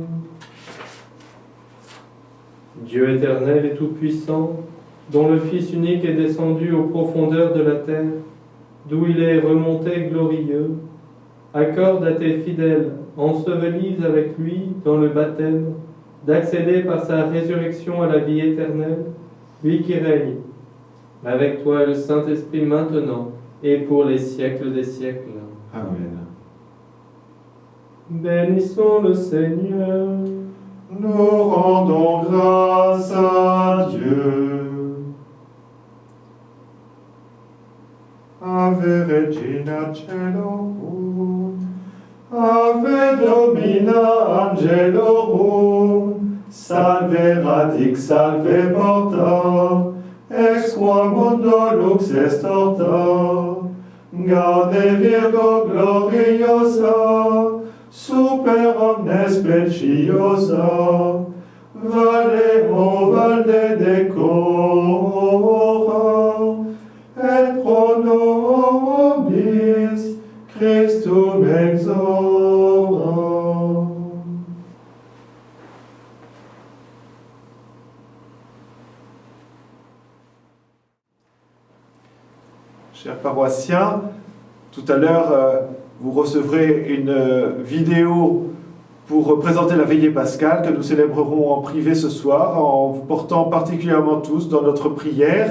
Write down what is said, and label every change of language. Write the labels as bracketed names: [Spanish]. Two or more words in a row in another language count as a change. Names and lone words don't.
[French] Dieu éternel et tout-puissant, dont le Fils unique est descendu aux profondeurs de la terre, d'où il est remonté glorieux, accorde à tes fidèles, ensevelis avec lui dans le baptême, d'accéder par sa résurrection à la vie éternelle, lui qui règne, avec toi et le Saint-Esprit maintenant et pour les siècles des siècles. Amen. Bénissons le Seigneur. Nous rendons grâce à Dieu. [Latin] Ave Regina Celorum, Ave Domina Angelorum, Salve radix, salve porta, ex qua mundo lux est orta, Gaude Virgo gloriosa, super omnes speciosa, Vale o valde decora, et pro nobis Christum exora. [French] Chers paroissiens, tout à l'heure, vous recevrez une vidéo pour présenter la veillée pascale que nous célébrerons en privé ce soir, en vous portant particulièrement tous dans notre prière.